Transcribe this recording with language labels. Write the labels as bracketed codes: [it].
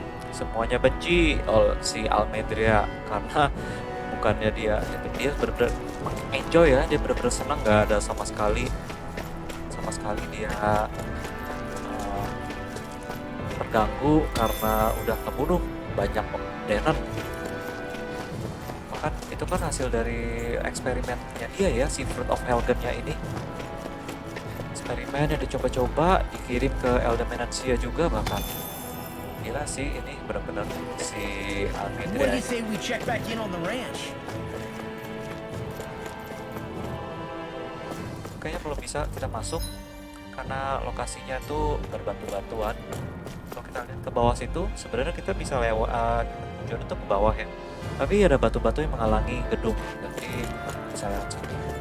[id] Semuanya benci si Almedria karena bukannya dia bener-bener enjoy ya, dia bener-bener senang, nggak ada sama sekali dia terganggu karena udah kebunuh banyak Dahna. Bahkan itu kan hasil dari eksperimennya dia ya, si Fruit of Helgen-nya ini. Eksperimen yang dicoba-coba dikirim ke Indonesia juga bahkan. Gila sih, ini benar-benar si [en] What do [id] Almedria. [en] you say we check back in on the ranch? [id] Kayaknya belum bisa kita masuk karena lokasinya tuh berbatu-batuan. Kalau kita lihat ke bawah situ, sebenarnya kita bisa lewat tujuan itu ke bawah ya. Tapi ada batu-batu yang menghalangi gedung, jadi bisa lewat sini.